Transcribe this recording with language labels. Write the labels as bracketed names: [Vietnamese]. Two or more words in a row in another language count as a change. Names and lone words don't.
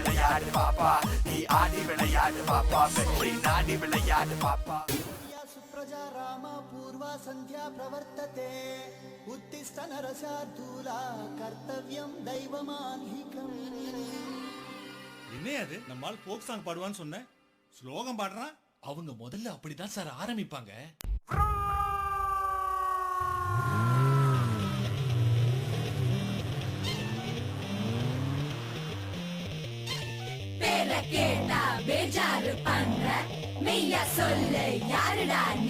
[Tamil] விளையாடு பாப்பா நீ ஆடி விளையாடு பாப்பா வெற்றி நாடி விளையாடு பாப்பா [Sanskrit] सुप्रजा रामा पूर्वा संध्या प्रवर्तते उत्तिष्ठ नरशार्दूला कर्तव्यम दैवमान्हिकम् [Tamil] என்ன அது நம்மால் [English] folk song [Tamil] பாடுவான்னு சொன்னேன் ஸ்லோகம் பாடுறான். அவங்க முதல்ல அப்படிதான் சார் ஆரம்பிப்பாங்க. பேர கேட்டா பேஜாரு பண்ற மெய்யா சொல்லு யாருடா நீ?